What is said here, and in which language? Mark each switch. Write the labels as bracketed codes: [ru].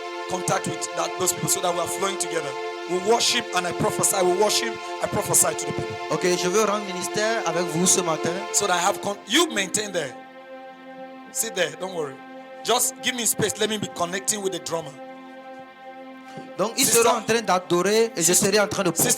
[en] Contact with those people so that we are flowing together. We worship and I prophesy. We worship, I prophesy to the people. [fr] Okay, je veux rendre ministère avec vous ce matin. [en] So that I have you maintain there. Sit there, don't worry. Just give me space. Let me be connecting with the drummer. [fr] Donc ils seront en train d'adorer et je serai en train de prophétiser.